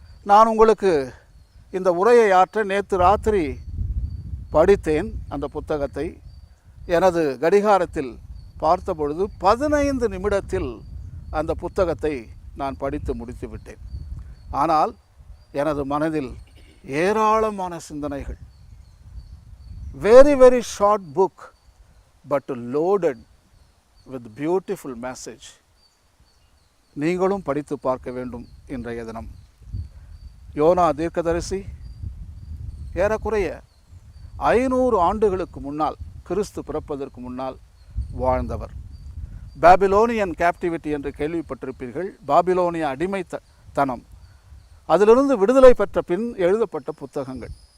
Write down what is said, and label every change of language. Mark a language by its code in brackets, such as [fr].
[ta] நான் உங்களுக்கு இந்த உரையை ஆற்ற நேற்று ராத்திரி படித்தேன். அந்த புத்தகத்தை எனது கடிகாரத்தில் பார்த்த பொழுது 15 நிமிடத்தில் அந்த புத்தகத்தை நான் படித்து முடித்து விட்டேன். ஆனால் எனது மனதில் ஏராளமான சிந்தனைகள். [en] very short book but loaded with beautiful message. [ta] நீங்களும் படித்து பார்க்க வேண்டும். இன்றைய தினம் யோனா தீர்க்கதரிசி ஏறக்குறைய 500 ஆண்டுகளுக்கு முன்னால், கிறிஸ்து பிறப்பதற்கு முன்னால் வாழ்ந்தவர். பாபிலோனியன் கேப்டிவிட்டி என்று கேள்விப்பட்டிருப்பீர்கள். பாபிலோனிய அடிமைத்தனம், அதிலிருந்து விடுதலை பெற்ற பின் எழுதப்பட்ட புத்தகங்கள்.